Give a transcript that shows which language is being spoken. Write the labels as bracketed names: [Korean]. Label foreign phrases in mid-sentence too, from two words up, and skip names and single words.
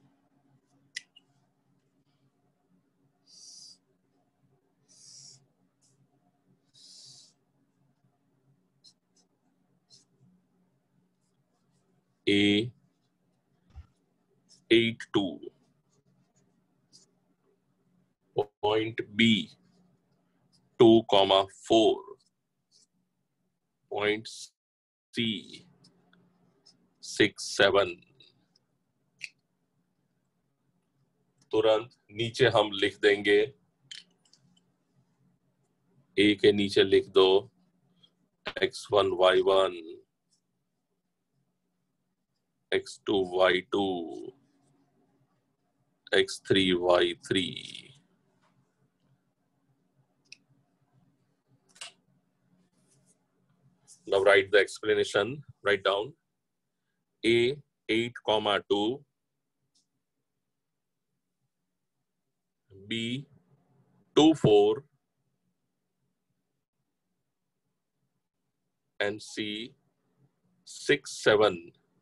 [English] A 8, 2. Point B 2, 4. Point C 6, 7. [Hindi] तुरंत नीचे हम लिख देंगे, A के नीचे लिख दो x1 y1, x2 y2, x3 y3. [English] Now write the explanation. Write down A 8, 2, B 2, 4, and C 6, 7.